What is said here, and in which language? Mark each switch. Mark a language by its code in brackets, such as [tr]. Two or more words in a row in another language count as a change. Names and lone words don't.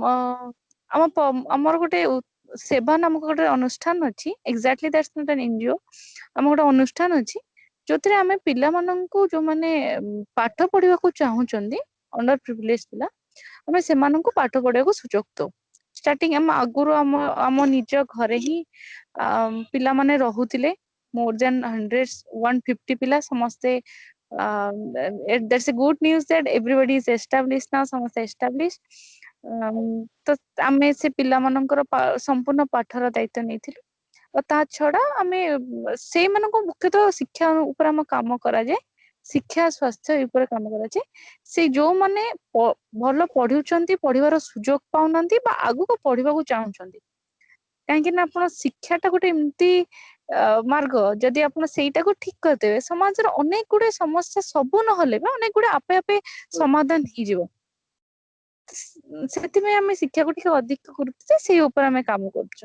[or] ଆମର ଗୋଟେ ସେବା ନାମକ ଗୋଟେ ଅନୁଷ୍ଠାନ ଅଛି [en] exactly that's not an NGO [or] ଆମ ଗୋଟେ ଅନୁଷ୍ଠାନ ଅଛି ଯୋଉଥିରେ ଆମେ ପିଲାମାନଙ୍କୁ ଯୋଉମାନେ ପାଠ ପଢିବାକୁ ଚାହୁଁଛନ୍ତି [en] under privilege [or] ପିଲା ଆମେ ସେମାନଙ୍କୁ ପାଠ ପଢିବାକୁ ସୁଯୋଗ ଦଉ ଷ୍ଟାର୍ଟିଂ ଆମ ଆଗରୁ ଆମ ନିଜ ଘରେ ହିଁ ପିଲାମାନେ ରହୁଥିଲେ [en] more than 150 [or] ପିଲା ସମସ୍ତେ [en] that's a good news that everybody is established now [or] ସମସ୍ତେ established ତ ଆମେ ସେ ପିଲାମାନଙ୍କର ସମ୍ପୂର୍ଣ୍ଣ ପାଠର ଦାୟିତ୍ୱ ନେଇଥିଲୁ ଆଉ ତା ଛଡା ଆମେ ସେଇମାନଙ୍କୁ ମୁଖ୍ୟତଃ ଶିକ୍ଷା ଉପରେ ଆମ କାମ କରାଯାଏ ଶିକ୍ଷା ସ୍ୱାସ୍ଥ୍ୟ ଉପରେ କାମ କରାଯାଏ ସେ ଯୋଉମାନେ ଭଲ ପଢୁଛନ୍ତି ପଢିବାର ସୁଯୋଗ ପାଉନାହାନ୍ତି ବା ଆଗକୁ ପଢିବାକୁ ଚାହୁଁଛନ୍ତି କାହିଁକି ନା ଆପଣ ଶିକ୍ଷାଟା ଗୋଟେ ଏମିତି ମାର୍ଗ ଯଦି ଆପଣ ସେଇଟାକୁ ଠିକ କରିଦେବେ ସମାଜର ଅନେକ ଗୁଡେ ସମସ୍ୟା ସବୁ ନହେଲେ ବି ଅନେକ ଗୁଡେ ଆପେ ଆପେ ସମାଧାନ ହେଇଯିବ ସେଥିପାଇଁ ଆମେ ଶିକ୍ଷାକୁ ଟିକେ ଅଧିକ ଗୁରୁତ୍ୱ ସେଇ ଉପରେ ଆମେ କାମ କରୁଛୁ